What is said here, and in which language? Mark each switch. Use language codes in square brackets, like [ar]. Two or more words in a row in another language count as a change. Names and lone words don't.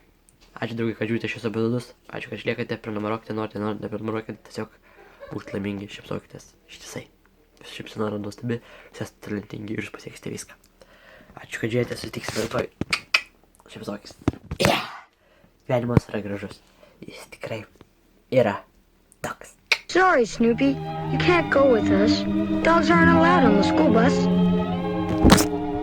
[lt] Ačiū draugai, kad žiūrite šios epizodes, ačiū, kad išliekate, prenumeruokite, norite, neprenumeruokite, tiesiog būkite laimingi, šypsokitės ištisai. Visų šypsena yra nuostabi, visi esate talentingi ir jūs pasieksite viską. Ačiū, kad žiūrėjote, susitiksime rytoj. Šypsokis. Gyvenimas yra gražus. Jis tikrai yra toks. [en] Sorry, Snoopy. You can't go with us. Dogs aren't allowed on the school bus.